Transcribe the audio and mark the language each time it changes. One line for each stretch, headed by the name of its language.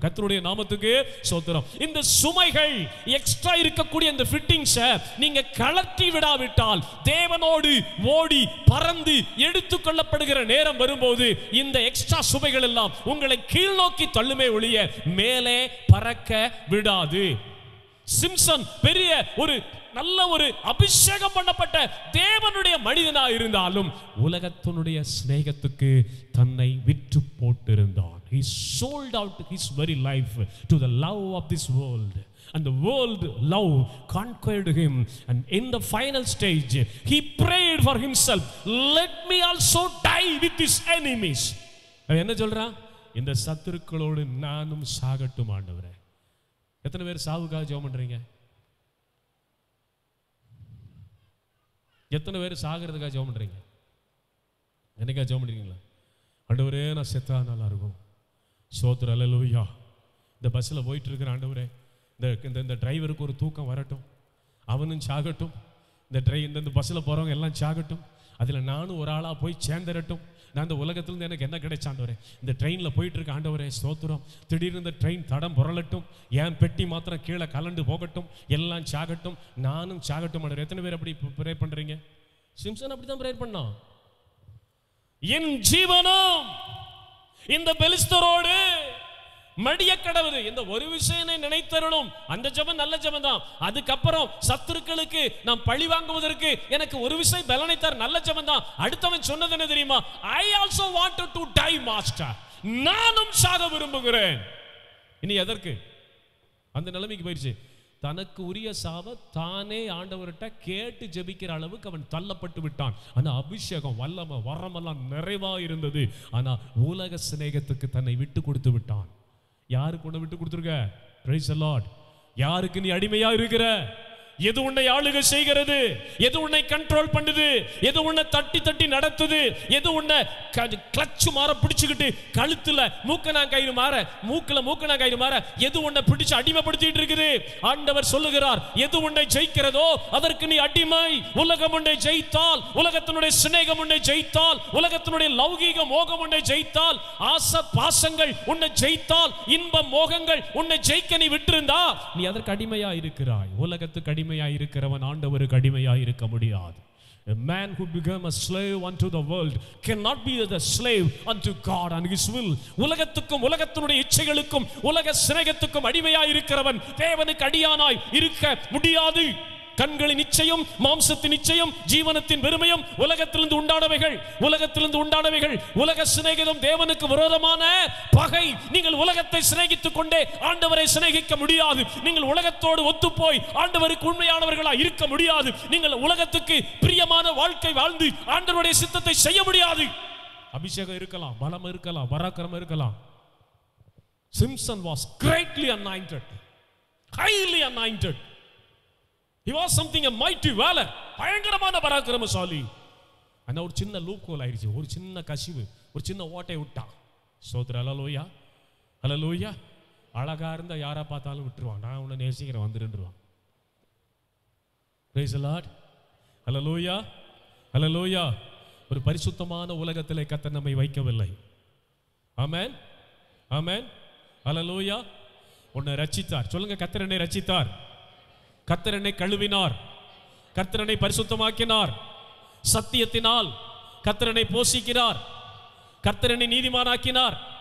Tamil: கர்த்தருடைய நாமத்துக்கு ஸ்தோத்திரம். இந்த சுமைகள் எக்ஸ்ட்ரா இருக்கக்கூடிய இந்த ஃபிட்டிங்ஸை நீங்க கழற்றி விடாவிட்டால், தேவனோடு ஓடி பறந்து எடுத்துக்கொள்ளப்படுகிற நேரம் வரும்போது இந்த எக்ஸ்ட்ரா சுமைகள் எல்லாம் உங்களை கீழ் நோக்கி தள்ளுமே ஒழிய மேலே பறக்க விடாது. சிம்சன் பெரிய ஒரு நல்ல ஒரு அபிஷேகம் பண்ணப்பட்ட தேவனுடைய மனிதனாக இருந்தாலும் உலகத்தினுடைய சிநேகத்துக்கு தன்னை விற்று போட்டிருந்தான்.
English: He sold out his very life to the love of this world, and the world love conquered him, and in the final stage he prayed for himself, let me also die with his enemies.
Tamil: என்ன சொல்றான்? இந்த சத்துருக்களோடு நானும் சாகட்டும் ஆண்டவரே. எத்தனை பேர் சாவுக்காக ஜெபம் பண்றீங்க? எத்தனை பேர் சாகிறதுக்காக ஜெபம் பண்றீங்க? என்னைக்கா ஜெபம் பண்றீங்களா? ஆண்டவரே நான் செத்தா நல்லா இருக்கும். ஸ்தோத்திரம். அல்லேலூயா. இந்த பஸ்ஸில் போயிட்டு இருக்கிற ஆண்டவரே, இந்த டிரைவருக்கு ஒரு தூக்கம் வரட்டும், அவனும் சாகட்டும். இந்த பஸ்ஸில் போகிறவங்க எல்லாம் சாகட்டும், அதில் நானும் ஒரு ஆளாக போய் சேர்ந்துடட்டும். நான் இந்த உலகத்திலேருந்து எனக்கு என்ன கிடைச்ச ஆண்டவரே? இந்த ட்ரெயினில் போயிட்டு இருக்க ஆண்டவரே ஸ்தோத்திரம். திடீர்னு இந்த ட்ரெயின் தடம் புரளட்டும், என் பெட்டி மாத்திரம் கீழே கலண்டு போகட்டும், எல்லாம் சாகட்டும், நானும் சாகட்டும் ஆண்டவரே. எத்தனை பேர் அப்படி ப்ரே பண்ணுறீங்க? சிம்சன் அப்படிதான் பிரேயர் பண்ணான். என் ஜீவனும் இந்த பெலிஸ்தரோடு மடிய கடவுது, இந்த ஒரு விஷயம் நினைத்தருளும். அந்த ஜெபம் நல்ல ஜெபம் தான். அதுக்கப்புறம் சத்துருக்களுக்கு நாம் பழி வாங்குவதற்கு எனக்கு ஒரு விஷயம் பலனை தர, நல்ல ஜெபம் தான். அடுத்தவன் சொன்னது என்ன தெரியுமா?
English: I also wanted to die master,
Tamil: நானும் சாக விரும்புகிறேன். இனி எதற்கு? அந்த நிலைமைக்கு போயிடுச்சு. தனக்கு உரிய சாவ தானே ஆண்டவர்கிட்ட கேட்டு ஜெபிக்கிற அளவுக்கு அவன் தள்ளப்பட்டு விட்டான். ஆனா அபிஷேகம் வல்லமை வரமெல்லாம் நிறைவா இருந்தது. ஆனா உலக சிநேகத்துக்கு தன்னை விட்டு கொடுத்து விட்டான். யாருக்கு உன்னை விட்டு கொடுத்துருக்க? Praise the Lord. யாருக்கு நீ அடிமையா இருக்கிற? எது உன்னை ஆளுகை செய்கிறது? எது உன்னை கண்ட்ரோல் பண்ணுது? எது உன்னை தட்டி தட்டி நடத்துது? எது உன்னை கிளச்சு மாற பிடிச்சுக்கிட்டு கழுத்துல மூக்கணாங்கயிறு மாற, மூக்குல மூக்கணாங்கயிறு மாற எது உன்னை பிடிச்சு அடிமைப்படுத்திட்டு இருக்குது? ஆண்டவர் சொல்லுகிறார், எது உன்னை ஜெயிக்கிறதோ அதற்கு நீ அடிமை. உலகம் உன்னை ஜெயித்தால், உலகத்தினுடைய சிநேகம் உன்னை ஜெயித்தால், உலகத்தினுடைய லௌகீக மோகம் உன்னை ஜெயித்தால், ஆசை பாசங்கள் உன்னை ஜெயித்தால், இன்ப மோகங்கள் உன்னை ஜெயிக்க நீ விட்டிருந்தா நீ அதற்கு அடிமையா இருக்கிறாய். உலகத்துக்கு அடிமையா இருக்கிறவன் ஆண்டவருக்கு அடிமையா இருக்க முடியாது.
English: A man who became a slave unto the world cannot be the slave unto God and his will.
Tamil: உலகத்துக்கும் உலகத்தினுடைய இச்சைகளுக்கும் உலக சிநேகத்துக்கும் அடிமையா இருக்கிறவன் தேவனுக்கு அடியானாய் இருக்க முடியாது. கண்களின் நிச்சயம், மாம்சத்தின் நிச்சயம், ஜீவனத்தின் வெறுமையும் உலகத்திலிருந்து உண்டானவைகள். உலகத்திலிருந்து உண்டானவைகள் உலக சிநேகிதம் தேவனுக்கு விரோதமான பகை. நீங்கள் உலகத்தை சிநேகித்துக் கொண்டே ஆண்டவரை சிநேகிக்க முடியாது. நீங்கள் உலகத்தோடு ஒத்துப்போய் ஆண்டவருக்கு உண்மையானவர்களா இருக்க முடியாது. நீங்கள் உலகத்துக்கு பிரியமான வாழ்க்கை வாழ்ந்து ஆண்டவருடைய சித்தத்தை செய்ய முடியாது. அபிஷேகம் இருக்கலாம், பலம் இருக்கலாம், பராக்கிரமம் இருக்கலாம்.
English: Samson was greatly anointed, highly anointed. He was something a mighty valor,
Tamil: பயங்கரமான பராக்கிரமசாலி. ஆனா ஒரு சின்ன லூப் ஹோல் ஆயிடுச்சு, ஒரு சின்ன கசிவு, ஒரு சின்ன ஓட்டை விட்டான். சோதர ஹல்லேலூயா, ஹல்லேலூயா. அழகா இருந்தா யாரா பார்த்தாலும் விட்டுருவான். நான் உன்னை நேசிக்கிறேன் வந்துருவான்.
English: Praise the Lord,
Tamil: ஹல்லேலூயா, ஹல்லேலூயா. ஒரு பரிசுத்தமான உலகத்திலே கர்த்தர் நம்மை வைக்கவில்லை. ஆமென், ஆமென், ஹல்லேலூயா. உன்னை ரட்சித்தார். சொல்லுங்க, கர்த்தர் என்னை ரட்சித்தார், கர்த்தர் என்னை கழுவினார், கர்த்தர் என்னை பரிசுத்தமாக்கினார். சத்தியத்தினால் கர்த்தர் என்னை போஷிக்கிறார், கர்த்தர் என்னை நீதிமானாக்கினார்.